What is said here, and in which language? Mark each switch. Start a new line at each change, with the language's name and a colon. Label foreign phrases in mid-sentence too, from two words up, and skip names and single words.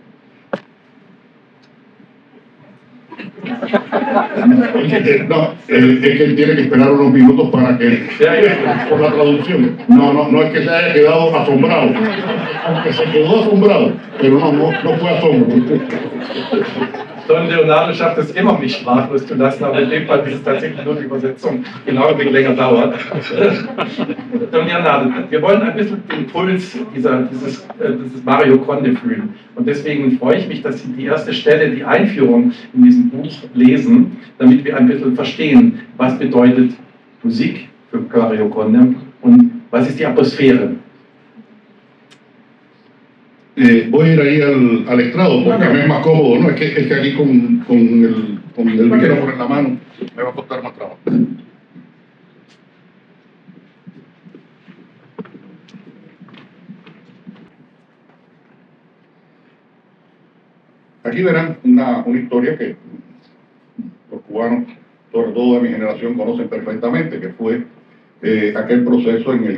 Spanish: No, es que él tiene que esperar unos minutos para que, por la traducción. No es que se haya quedado asombrado, aunque se quedó asombrado, pero no fue asombro.
German: Don Leonardo schafft es immer, mich sprachlos zu lassen, aber in dem Fall ist es tatsächlich nur die Übersetzung, genau ein wenig länger dauert. Don Leonardo, wir wollen ein bisschen den Puls dieses Mario Conde fühlen. Und deswegen freue ich mich, dass Sie die erste Stelle, die Einführung in diesem Buch lesen, damit wir ein bisschen verstehen, was bedeutet Musik für Mario Conde und was ist die Atmosphäre.
Spanish: Voy a ir ahí al estrado porque me es más cómodo, ¿no? Es que aquí con el micrófono en la mano me va a costar más trabajo. Aquí verán una historia que los cubanos, sobre todo de mi generación, conocen perfectamente, que fue aquel proceso en